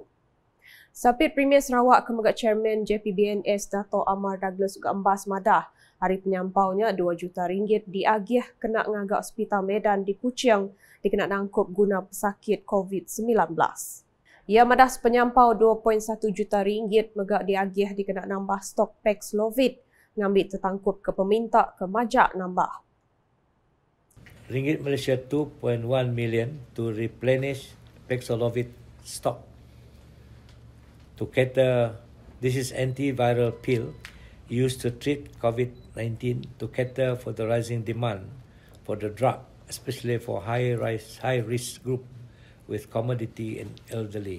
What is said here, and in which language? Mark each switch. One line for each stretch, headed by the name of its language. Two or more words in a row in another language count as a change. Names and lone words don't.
Iban: Sapit Premier Sarawak Kemegat Chairman JPBNS Dato' Amar Douglas juga embas madah hari penyampaunya 2 juta ringgit diagih kena ngagak Hospital Medan di Kuching dikenaan angkup guna pesakit COVID-19. Ia madah penyampau 2.1 juta ringgit megak diagih dikenaan nambah stok Paxlovid ngambil tertangkup ke peminta ke majak nambah.
English: Ringgit Malaysia 2.1 million to replenish Paxlovid stock. To cater, this is antiviral pill used to treat COVID-19 to cater for the rising demand for the drug, especially for high risk group with comorbidity and elderly.